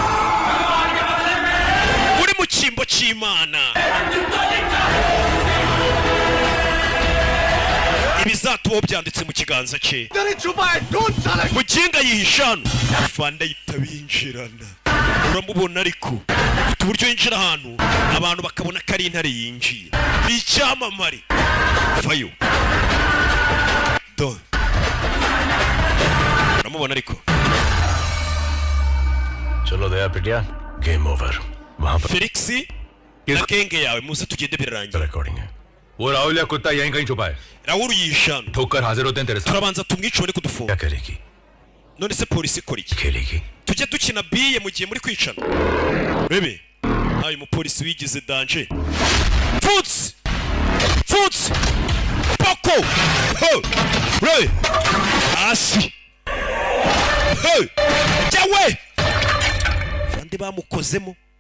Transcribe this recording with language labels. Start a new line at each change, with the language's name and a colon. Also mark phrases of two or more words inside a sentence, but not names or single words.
Kinyarwanda: uri mu cyimbo cy'Imana ibizatubaho byanditse mu kiganza cye muginga yihishano Fanda yitabinjirana uramubona ariko ufite uburyo yinjira ahantu abantu bakabona ko ari intare yinjiye ni icyamamare vayo do uramubona ariko
Hindi: चलो दया पिटिया
English: game over
Hindi: वहां पर
Kinyarwanda: Felix na genge yawe muze tugende birarangiye
Hindi: रिकॉर्डिंग है वो राहुल या कुत्ता यहीं कहीं छुपा है
Kinyarwanda: Raul yishano
Hindi: ठोकर हाजिर होते हैं तेरे साथ
Kinyarwanda: turabanza tumwice bari kudufunga
Hindi: क्या करेगी
Kinyarwanda: none se polisi ikora iki
Hindi: खेलेगी
Kinyarwanda: tujye dukina biye mu gihe muri kwicana bebe ayo mu polisi wigize danger Futs poko ho re asi hey jawe Fande bamukozemo